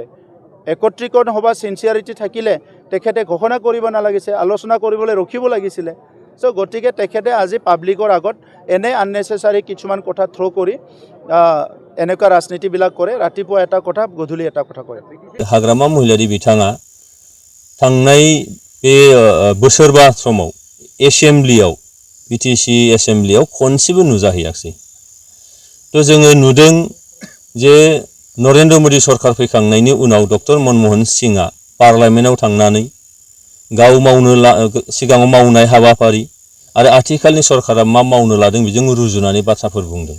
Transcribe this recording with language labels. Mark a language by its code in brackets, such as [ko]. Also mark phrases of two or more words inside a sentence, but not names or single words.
[as] একত্ৰীকৰণ সভা চিনচিয়াৰিটি থাকিলে তেখেতে ঘোষণা কৰিব নালাগিছে, আলোচনা কৰিবলৈ ৰখিব লাগিছিলে। চ' গতিকে তেখেতে আজি পাব্লিকৰ আগত এনে আননেচেচাৰী কিছুমান কথা থ্ৰ' কৰি এনেকুৱা ৰাজনীতিবিলাক কৰে, ৰাতিপুৱা এটা কথা গধূলি এটা কথা কয়। [brx] हाग्रामा महिलारी बिथाङा थांनाय बे बोसोरबा समाव एसेम्बलियाव बिटिसि एसेम्बलियाव खनसेबो नुजाहैयाखै। तो जोङो नुदों जे नरेन्द्र मोदी सरकार फैखांनायनि उनाव डक्टर मनमोहन सिंहआ पार्लियामेन्टआव थांनानै गाव मावनो सिगाङाव मावनाय हाबाफारि आरो आथिखालनि सरकारा मा मावनो लादों बेजों रुजुनानै बाथ्राफोर बुंदों।